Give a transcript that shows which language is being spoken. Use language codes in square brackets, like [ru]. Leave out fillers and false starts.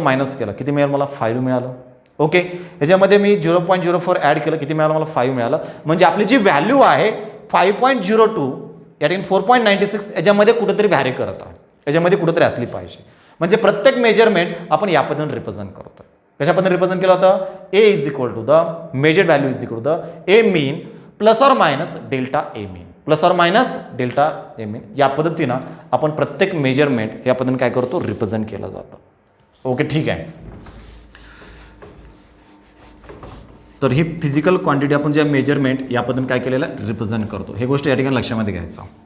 [mr] Minus केलं, किती मिळालं मला? 5 मिळालं. ओके, याच्यामध्ये मी 0.04 ॲड केलं, किती मिळालं मला? 5 मिळालं. म्हणजे आपली जी व्हॅल्यू आहे 5.02 या ठिकाणी 4.96 याच्यामध्ये कुठेतरी व्हॅरी करत आहे, याच्यामध्ये कुठेतरी असली पाहिजे. म्हणजे प्रत्येक मेजरमेंट आपण या पद्धतीने रिप्रेझेंट करतोय. कशा पद्धतीने रिप्रेझेंट केलं होतं? [en] A is equal to the measured value is equal to the A mean plus or minus delta A mean, plus or minus delta A mean. [mr] या पद्धतीनं आपण प्रत्येक मेजरमेंट या पद्धतीने काय करतो? रिप्रेझेंट केलं जातं. ओके, ठीक आहे. तर ही फिजिकल क्वांटिटी आपण जे मेजरमेंट या पद्धतीने काय केलेलं आहे? रिप्रेझेंट करतो. हे गोष्ट या ठिकाणी लक्षामध्ये घ्यायचं.